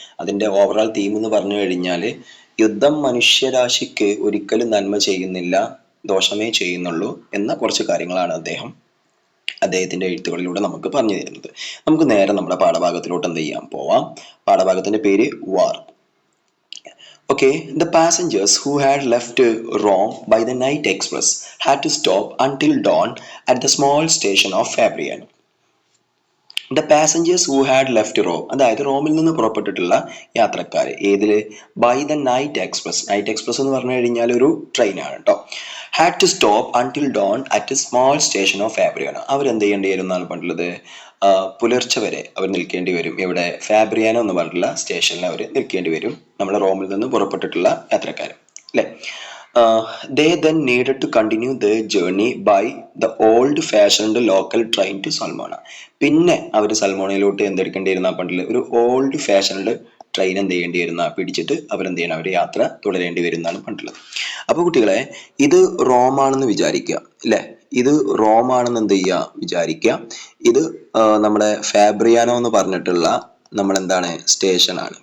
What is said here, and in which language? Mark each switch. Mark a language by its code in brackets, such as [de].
[ml] അതിൻ്റെ overall theme എന്ന് പറഞ്ഞു കഴിഞ്ഞാൽ യുദ്ധം മനുഷ്യരാശിക്ക് ഒരിക്കലും നന്മ ചെയ്യുന്നില്ല, ദോഷമേ ചെയ്യുന്നുള്ളൂ എന്ന കുറച്ച് കാര്യങ്ങളാണ് അദ്ദേഹത്തിന്റെ എഴുത്തുകളിലൂടെ നമുക്ക് പറഞ്ഞു തരുന്നത്. നമുക്ക് നേരെ നമ്മുടെ പാഠഭാഗത്തിലോട്ട് എന്ത് ചെയ്യാം, പോവാം. പാഠഭാഗത്തിന്റെ പേര് വാർ. [en] Okay, the passengers who had left Rome by the night express had to stop until dawn at the small station of Fabriano. The passengers who had left Rome, [ml] അതായത് റോമിൽ നിന്ന് പുറപ്പെട്ടിട്ടുള്ള യാത്രക്കാർ, ഏതില്, [en] By the night express. [ml] Night express എന്ന് പറഞ്ഞു കഴിഞ്ഞാൽ ഒരു ട്രെയിനാണ് കേട്ടോ. [en] Had to stop until dawn at a small station of Fabriano. [ml] അവരെന്ത് ചെയ്യേണ്ടി വരും എന്നാണ് പറഞ്ഞിട്ടുള്ളത്, പുലർച്ചെ വരെ അവർ നിൽക്കേണ്ടി വരും. ഇവിടെ ഫാബ്രിയാനോ എന്ന് പറഞ്ഞിട്ടുള്ള സ്റ്റേഷനിൽ അവർ നിൽക്കേണ്ടി വരും, നമ്മുടെ റോമിൽ നിന്ന് പുറപ്പെട്ടിട്ടുള്ള യാത്രക്കാർ, അല്ലേ? [en] They then needed to continue their journey by the old-fashioned local train to Salmona. [ml] പിന്നെ അവർ സൽമോണയിലോട്ട് എന്തെടുക്കേണ്ടിയിരുന്ന പണ്ടിൽ ഒരു ഓൾഡ് ഫാഷൻഡ് ട്രെയിൻ എന്ത് ചെയ്യേണ്ടി വരുന്ന പിടിച്ചിട്ട് അവരെന്ത് ചെയ്യണം, അവർ യാത്ര തുടരേണ്ടി വരുന്നതാണ് പണ്ടുള്ളത്. അപ്പോൾ കുട്ടികളെ, ഇത് റോമാണെന്ന് വിചാരിക്കുക, അല്ലേ? ഇത് റോമാണെന്ന് എന്ത് ചെയ്യുക, വിചാരിക്കുക. ഇത് നമ്മുടെ ഫാബ്രിയാനോ എന്ന് പറഞ്ഞിട്ടുള്ള നമ്മളെന്താണ്, സ്റ്റേഷനാണ്.